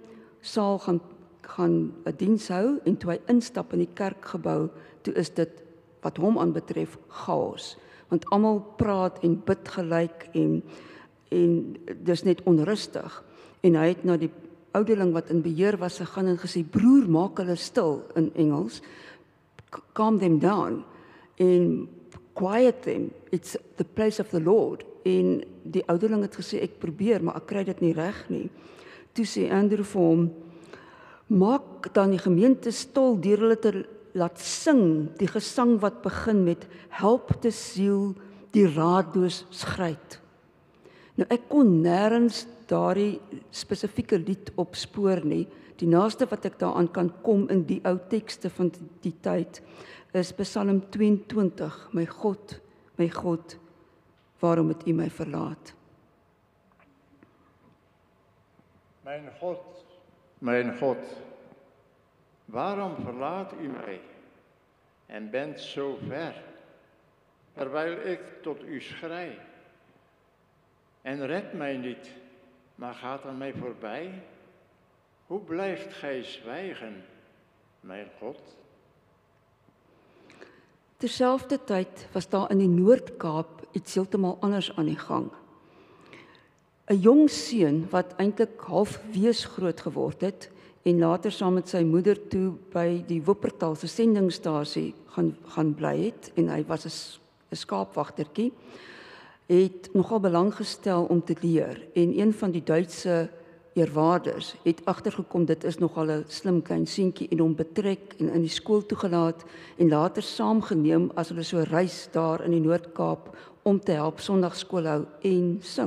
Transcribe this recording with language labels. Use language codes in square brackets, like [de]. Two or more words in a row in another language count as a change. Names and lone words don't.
[af] saal gaan 'n diens hou, en toe hy instap in die kerkgebou, toe is dit wat hom aanbetref chaos, want almal praat en bid gelyk en dis net onrustig, en hy het na die ouderling wat in beheer was gegaan en gesê, broer, maak hulle stil, in Engels, [en] calm them down, en quiet them, it's the place of the Lord, [af] en die ouderling het gesê, ek probeer, maar ek kry dit nie reg nie. Toe sê Andrew vir hom, maak dan die gemeente stil deur hulle te laat sing, die gesang wat begin met, help die siel, die raadloos skryt. Nou ek kon nêrens daardie spesifieke lied opspoor nie. Die naaste wat ek daaraan kan kom in die ou tekste van die tyd is Psalm 22, my God, waarom het U my verlaat? [nl] Mijn God, waarom verlaat U mij en bent zo ver, terwijl ik tot U schrei? En red mij niet, maar gaat aan mij voorbij? Hoe blijft Gij zwijgen, mijn God? [af] Terselfdertyd was daar in die Noord-Kaap iets heeltemal anders aan die gang. 'n Jong seun wat eintlik half wees groot geword het en later saam met sy moeder toe by die Wuppertal se sendingstasie gaan bly het, en hy was 'n skaapwagtertjie, het nogal belang gestel om te leer, en een van die Duitse eerwaarders het agtergekom dit is nogal 'n slim klein seentjie, en hom betrek en in die skool toegelaat en later saamgeneem as hulle so reis daar in die Noord-Kaap om te help Sondagskool hou en sing.